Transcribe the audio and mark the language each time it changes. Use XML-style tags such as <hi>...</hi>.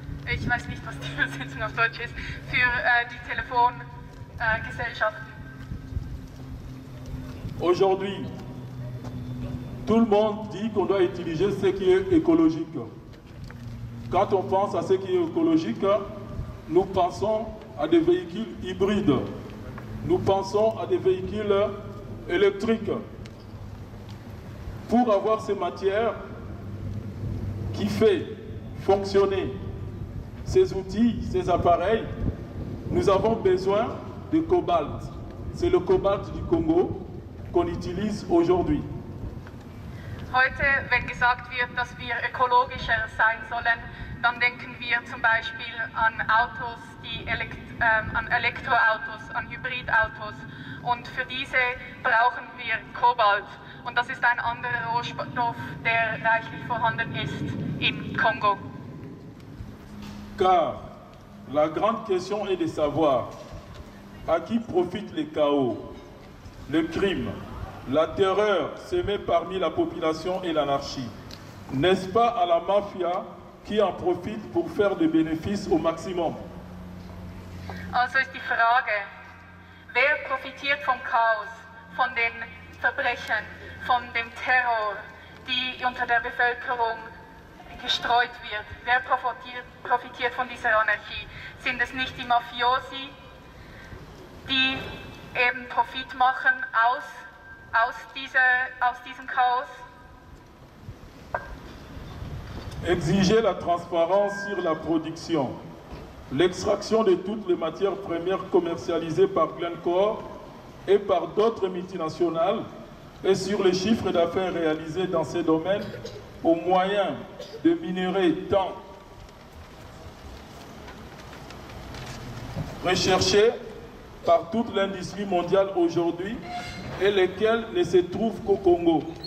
<de>Ich weiß nicht, was die Übersetzung auf Deutsch ist, für die Telefongesellschaften.</de> <fr>Aujourd'hui, tout le monde dit qu'on doit utiliser ce qui est écologique. Quand on pense à ce qui est écologique, nous pensons à des véhicules hybrides. Nous pensons à des véhicules électriques. Pour avoir ces matières qui fait fonctionner ces outils, ces appareils, nous avons besoin de cobalt. C'est le cobalt du Congo qu'on utilise aujourd'hui.</fr> <de>Heute, wenn gesagt wird, dass wir ökologischer sein sollen, dann denken wir zum Beispiel an Autos, an Elektroautos, an Hybridautos. und für diese brauchen wir Kobalt. Und das ist ein anderer Rohstoff, der reichlich vorhanden ist im Kongo.</de> <fr>Car la grande question est de savoir à qui profitent les chaos, le crime, la terreur semée parmi la population et l'anarchie. N'est-ce pas à la mafia qui en profite pour faire des bénéfices au maximum?</fr> <de>Also ist die Frage, wer profitiert vom Chaos, von den Verbrechen, von dem Terror, die unter der Bevölkerung gestreut wird? Wer profitiert von dieser Anarchie? Sind es nicht die Mafiosi, die eben Profit machen aus diesem Chaos?</de> <fr>Exiger la transparence sur la production, l'extraction de toutes les matières premières commercialisées par Glencore et par d'autres multinationales et sur les chiffres d'affaires réalisés dans ces domaines au moyen de minerais tant recherchés par toute l'industrie mondiale aujourd'hui et lesquels ne se trouvent qu'au Congo.</fr>